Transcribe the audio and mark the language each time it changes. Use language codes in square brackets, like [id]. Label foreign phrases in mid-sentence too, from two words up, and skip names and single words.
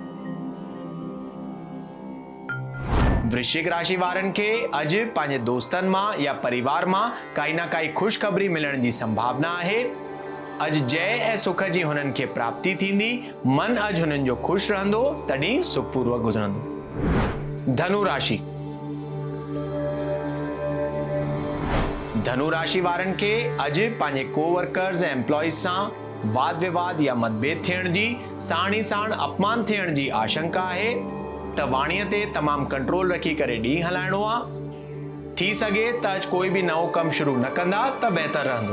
[sd] वृश्चिक राशि वारनि खे अॼु पंहिंजे दोस्तनि मां या परिवार मां काई ना काई ख़ुशख़बरी मिलण जी संभावना आहे। अॼु जय ऐं सुख जी हुननि खे प्राप्ति थींदी। मन अॼु हुननि जो ख़ुशि रहंदो त ॾींहुं सुखपूर्वक गुज़रंदो। धनु राशि। धनु राशि वारनि खे अॼु पंहिंजे कोवर्कर्स ऐं एम्प्लॉइज़ सां वाद विवाद या मतभेद थियण जी साण ई साण अपमान थियण जी आशंका आहे। त वाणीअ ते तमामु कंट्रोल रखी करे ॾींहुं हलाइणो आहे। थी सघे त अॼु कोई भी नओं कम शुरू न कंदा त बहितर रहंदो।